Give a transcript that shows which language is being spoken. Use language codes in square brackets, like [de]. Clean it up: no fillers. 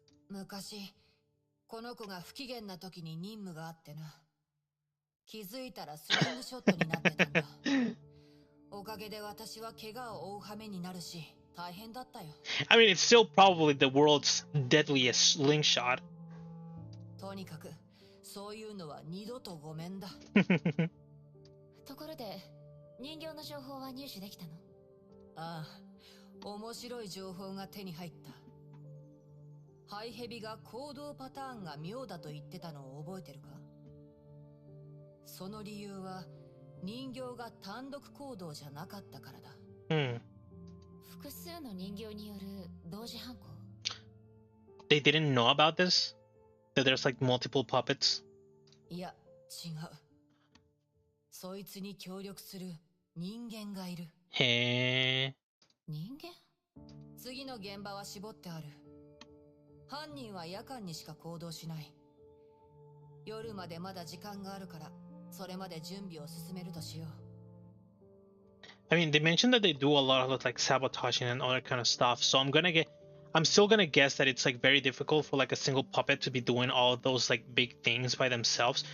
[ja] 昔この子が不機嫌な時に任務があってな。気づいたらスリングショットになってたんだ。おかげで私は怪我を負う羽目になるし、大変だったよ。 [en] I mean, it's still probably the world's deadliest slingshot. [ja] とにかくそういうのは二度とごめんだ。ところで、人形の情報は入手できたの？ああ、面白い情報が手に入った。ハイヘビが行動パターンが妙だと言ってたのを覚えてるか？その理由は人形が単独行動じゃなかったからだ。複数の人形による同時犯行。 [en] They didn't know about this? That there's like multiple puppets? [ja] いや、違う。そいつに協力する人間がいる。へー。人間？次の現場は絞ってある。犯人は夜間にしか行動しない。夜までまだ時間があるから、それまで準備を進めるとしよう。 [en] I mean, they mentioned that they do a lot of like sabotaging and all that kind of stuff. So I'm still gonna guess that it's like very difficult for like a single puppet to be doing all of those like big things by themselves.